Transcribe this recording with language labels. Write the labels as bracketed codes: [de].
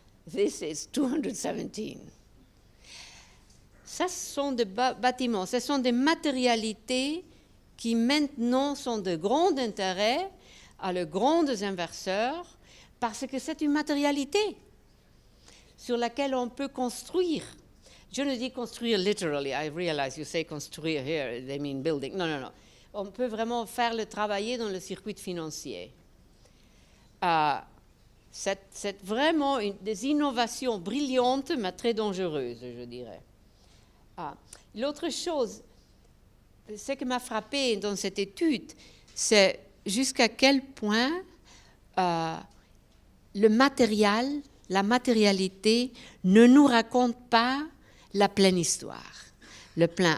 [en] This is 217. [fr] Ça, ce sont des bâtiments, ce sont des matérialités qui maintenant sont de grand intérêt à les grands investisseurs parce que c'est une matérialité sur laquelle on peut construire. Je ne dis construire literally. [en] I realize you say construire here, they mean building. [fr] Non, non, non. On peut vraiment faire le travailler dans le circuit financier. C'est vraiment des innovations brillantes, mais très dangereuses, je dirais. L'autre chose, ce qui m'a frappé dans cette étude, c'est jusqu'à quel point le matériel, la matérialité ne nous raconte pas la pleine histoire, le plein.